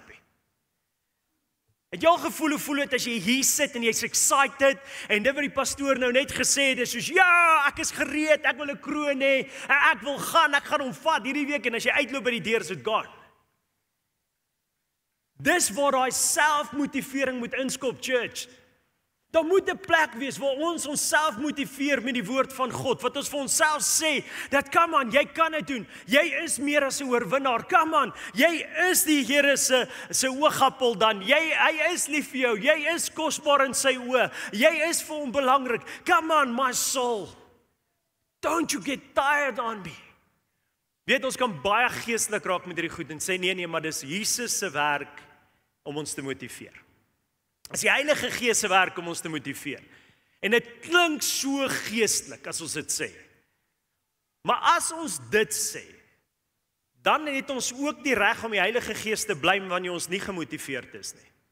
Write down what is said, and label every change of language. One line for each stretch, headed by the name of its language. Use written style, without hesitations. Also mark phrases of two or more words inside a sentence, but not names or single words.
Afrikaans: Het jy al gevoel, hoe voel dit as jy hier sit en jy's excited en dit wat die pastoor nou net gesê het is soos, ja, ek is gereed, ek wil 'n kroon hê, ek wil gaan, ek gaan hom vat hierdie week en as jy uitloop by die deur is dit gone. Dis waar daai selfmotivering moet inskop, church. Daar moet 'n plek wees waar ons onsself motiveer met die woord van God, wat ons vir onsself sê, dat
English: come on,
Afrikaans: jy kan dit doen, jy is meer as 'n oorwinnaar, come on, jy is die Here se oogappel dan, hy is lief vir jou, jy is kosbaar in sy oë, jy is vir hom belangrik,
English: come on my soul, don't you get tired on me.
Afrikaans: Weet, ons kan baie geestelik raak met hierdie goed en sê, nee, maar dis Jesus se werk om ons te motiveer. As die Heilige Gees se werk om ons te motiveer. En dit klink so geestelik as ons dit sê. Maar as ons dit sê, dan het ons ook die reg om die Heilige Gees te blame wanneer ons nie gemotiveerd is nie.